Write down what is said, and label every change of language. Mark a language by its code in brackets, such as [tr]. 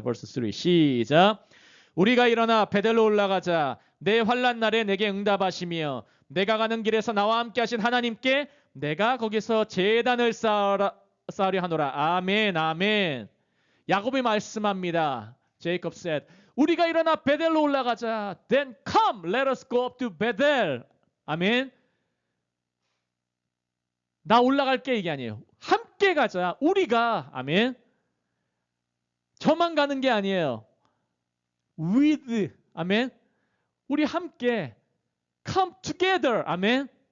[ko] 벌스 3 시작. 우리가 일어나 베델로 올라가자. 내 환난 날에 내게 응답하시며 내가 가는 길에서 나와 함께 하신 하나님께 내가 거기서 제단을 쌓으려 하노라. 아멘 아멘. 야곱이 말씀합니다. [en] Jacob said, [ko] 우리가 일어나 베델로 올라가자. [en] Then come, let us go up to Bethel. [ko] 아멘. 나 올라갈게 이게 아니에요. 함께 가자. 우리가 아멘. 저만 가는 게 아니에요. With 아멘. 우리 함께 [en] come together. [ko] 아멘.